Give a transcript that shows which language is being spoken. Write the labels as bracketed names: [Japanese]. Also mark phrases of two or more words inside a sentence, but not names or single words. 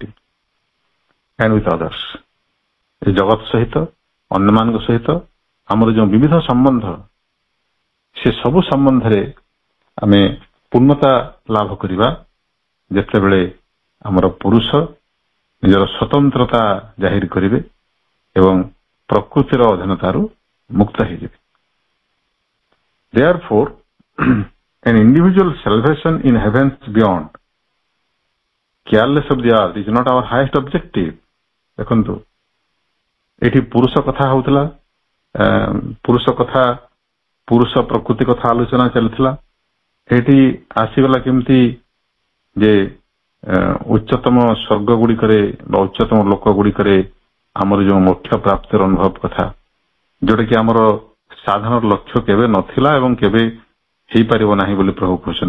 [English] and with others, [Odia] ଏ ଜଗତ ସହିତ, ଅନ୍ୟମାନଙ୍କ ସହିତ ଆମର ଯେଉଁ ବିବିଧ ସମ୍ବନ୍ଧ, ସେ ସବୁ ସମ୍ବନ୍ଧରେ ଆମେ ପୂର୍ଣ୍ଣତା ଲାଭ କରିବା ଯେତେବେଳେ ଆମର ପୁରୁଷ ନିଜର ସ୍ୱତନ୍ତ୍ରତା ଜାହିର କରିବେ ଏବଂ ପ୍ରକୃତିର ଅଧୀନତାରୁ ମୁକ୍ତ ହେଇଯିବେ। [English] Therefore, an individual salvation in heavens beyond, careless of the earth, is not our highest objective. [Odia] ଦେଖନ୍ତୁ, ଏଠି ପୁରୁଷ କଥା ହଉଥିଲା, ପୁରୁଷ ପ୍ରକୃତି କଥା ଆଲୋଚନା ଚାଲିଥିଲା। ଏଠି ଆସିଗଲା କେମିତି ଯେ ଉଚ୍ଚତମ ସ୍ୱର୍ଗ ଗୁଡ଼ିକରେ ବା ଉଚ୍ଚତମ ଲୋକ ଗୁଡ଼ିକରେ ଆମର ଯେଉଁ ମୋକ୍ଷ ପ୍ରାପ୍ତିର ଅନୁଭବ କଥା, ଯୋଉଟା କି ଆମର ସାଧାରଣ ଲକ୍ଷ୍ୟ କେବେ ନଥିଲା ଏବଂ କେବେ ହେଇପାରିବ ନାହିଁ ବୋଲି ପ୍ରଭୁ କହୁଛନ୍ତି।